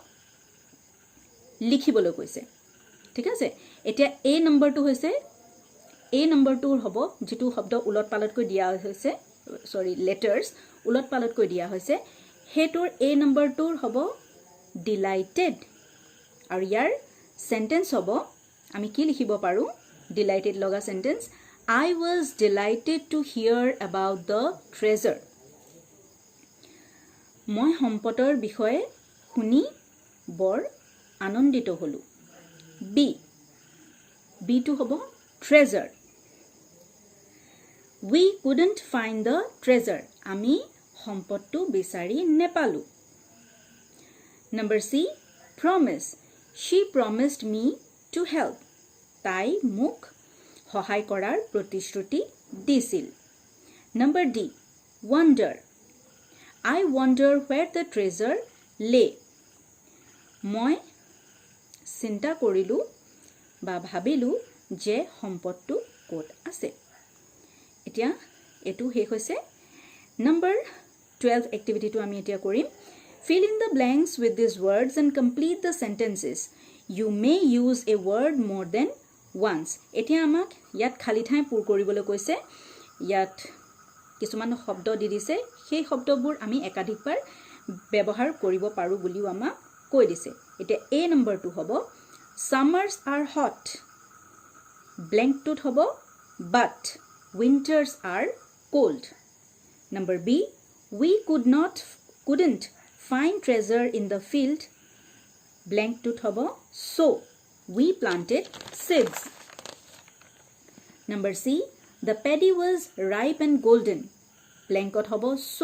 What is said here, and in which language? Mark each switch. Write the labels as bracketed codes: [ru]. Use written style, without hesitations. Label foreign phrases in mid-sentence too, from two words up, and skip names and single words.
[as] লিখিবলৈ কৈছে ঠিক আছে এতিয়া এই নম্বৰটো হৈছে এই নম্বৰটোৰ হ'ব যেটো শব্দ উলটপালটকৈ দিয়া হৈছে [en] sorry letters [as] উলটপালটকৈ দিয়া হৈছে হেটোৰ এই নম্বৰটোৰ হ'ব delighted আৰু ইয়াৰ সেন্টেন্স হ'ব আমি কি লিখিব পাৰো delighted লগা সেন্টেন্স [en] I was delighted to hear about the treasure [as] মই সম্পদৰ বিষয়ে শুনি বৰ আনন্দিত হলো B to হ'ব treasure [en] We couldn't find the treasure [as] আমি সম্পদটো বিচাৰি নেপালো [en] Number C promise She promised me to help [as] তাই মোক সহায় কৰাৰ প্ৰতিশ্ৰুতি দিছিল [en] Number D wonder I wonder where the treasure lay [as] মই চিন্তা কৰিলো বা ভাবিলো যে সম্পদটো ক'ত আছে এতিয়া এটো শেষ হৈছে Number 12 এক্টিভিটিটো আমি এতিয়া কৰিম [en] Fill in the blanks with these words and complete the sentences. You may use a word more than once. [as] এতিয়া আমাক ইয়াত খালি ঠাই পূৰ কৰিবলৈ কৈছে ইয়াত কিছুমান শব্দ দি দিছে সেই শব্দবোৰ আমি একাধিকবাৰ ব্যৱহাৰ কৰিব পাৰো বুলিও আমাক কৈ দিছে এতিয়া এ নম্বৰটো হ'ব [en] Summers are hot. Blank [as] টোত হ'ব [en] but winters are cold. Number B we couldn't find treasure in the field blank to thobo so we planted seeds Number C the paddy was ripe and golden blank thobo so